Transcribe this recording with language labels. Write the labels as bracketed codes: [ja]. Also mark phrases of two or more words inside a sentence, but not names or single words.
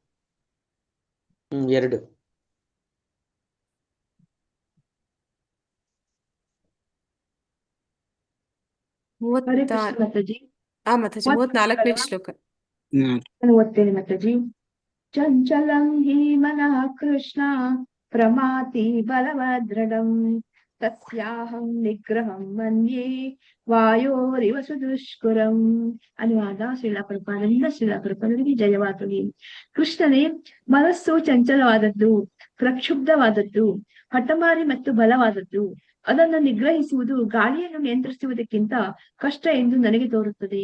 [kn] 2. ಹರೇ ಕೃಷ್ಣ ಮಾತಾಜಿ. ಮಾತಾಜಿ 34ನೇ ಶ್ಲೋಕ. ನಾನು ಓದ್ತೇನೆ ಮಾತಾಜಿ. [sa] ಚಂಚಲಂ ಹಿ ಮನಃ ಕೃಷ್ಣ ಪ್ರಮಾತಿ ಬಲವದೃಢಂ ತಸ್ಯಾಹಂ ನಿಗ್ರಹಂ ಮನ್ಯೇ ವಾಯೋರಿವ ಸುದುಷ್ಕರಂ. [kn] ಅನುವಾದ ಶ್ರೀಲಾ ಪ್ರಭುಪಾದರಿಗೆ ಜಯವಾಗಲಿ. ಕೃಷ್ಣನೇ, ಮನಸ್ಸು ಚಂಚಲವಾದದ್ದು, ಪ್ರಕ್ಷುಬ್ಧವಾದದ್ದು, ಹಠಮಾರಿ ಮತ್ತು ಬಲವಾದದ್ದು. ಅದನ್ನು ನಿಗ್ರಹಿಸುವುದು ಗಾಳಿಯನ್ನು ನಿಯಂತ್ರಿಸುವುದಕ್ಕಿಂತ ಕಷ್ಟ ಎಂದು ನನಗೆ ತೋರುತ್ತದೆ.